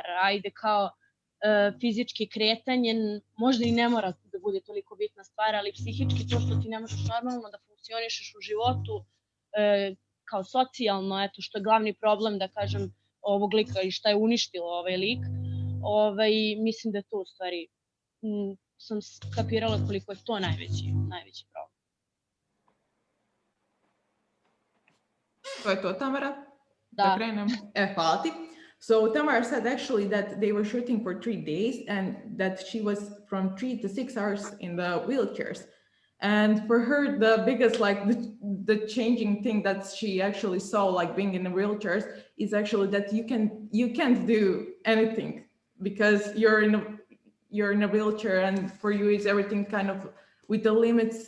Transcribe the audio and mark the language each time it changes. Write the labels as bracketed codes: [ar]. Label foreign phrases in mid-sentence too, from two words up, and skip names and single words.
[sr] Ajde, kao fizički kretanje možda i ne mora da bude toliko bitna stvar, ali psihički to što ti ne možeš normalno da funkcionišeš u životu, kao socijalno, eto što je glavni problem, da kažem, ovog lika i šta je uništilo ovaj lik, mislim da je to u stvari, sam skapirala koliko je to najveći problem. To je to, Tamara? Da. krenem. Hvala ti. [en] So Tamara said actually that they were shooting for 3 days and that she was from 3 to 6 hours in the wheelchairs. And for her, the biggest, like the changing thing that she actually saw, like being in the wheelchairs, is actually that you can't do anything because you're in a wheelchair, and for you is everything kind of with the limits.